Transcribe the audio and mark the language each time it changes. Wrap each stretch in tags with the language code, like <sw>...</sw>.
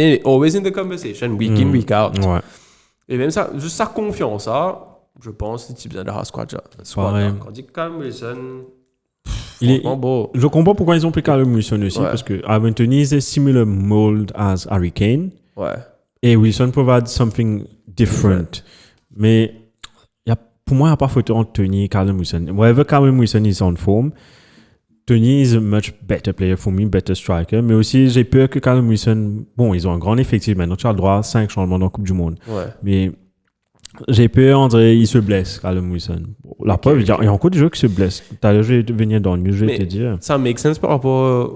<fr>T'es</fr> <en>always in the conversation, week in, week out.</en> <fr>Ouais. Et même ça, juste sa confiance, ça, je pense que tu as besoin de la squad. Quand on dit Callum Wilson, franchement, beau. Je comprends pourquoi ils ont pris Callum Wilson aussi, parce que Ivan Toney</fr> <en>is a similar mold as Harry Kane.</en> <fr>Ouais. Et</fr> <en>Wilson provide something different.</en> <fr>Mais pour moi, il n'y a pas photo entre Toney et Callum Wilson.</fr> <en>Wherever Callum Wilson is on form, Toney is a much better player for me, better striker.</en> <fr>Mais aussi, j'ai peur que Callum Wilson... Bon, ils ont un grand effectif maintenant. Tu as le droit à 5 changements dans la Coupe du Monde. Ouais. Mais j'ai peur, on dirait, il se blesse, Callum Wilson. La preuve, il y a encore des joueurs qui se blessent. Tout à l'heure, je vais venir dans le news, je vais te dire. Ça</fr> <en>make sense</en> <fr>par rapport...</fr>